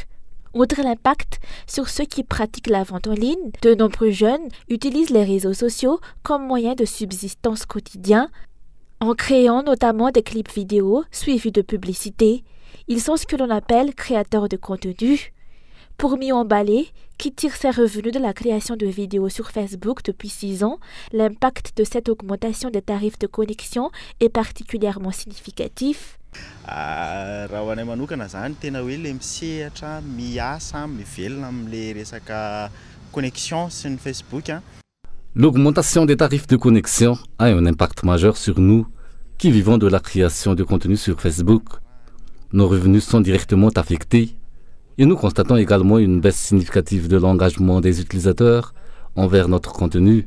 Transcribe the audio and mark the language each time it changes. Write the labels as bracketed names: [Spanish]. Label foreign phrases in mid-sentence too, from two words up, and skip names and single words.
[French] Outre l'impact sur ceux qui pratiquent la vente en ligne, de nombreux jeunes utilisent les réseaux sociaux comme moyen de subsistance quotidien, en créant notamment des clips vidéo suivis de publicités. Ils sont ce que l'on appelle créateurs de contenu. Pour Mion Balé, qui tire ses revenus de la création de vidéos sur Facebook depuis 6 ans, l'impact de cette augmentation des tarifs de connexion est particulièrement significatif. [Malagasy] Raha ho anay manokana zany tena hoe le misehatra miasa mivelona am'le resaka [French] connexion sur Facebook. L'augmentation des tarifs de connexion a un impact majeur sur nous qui vivons de la création de contenu sur Facebook. Nos revenus sont directement affectés et nous constatons également une baisse significative de l'engagement des utilisateurs envers notre contenu.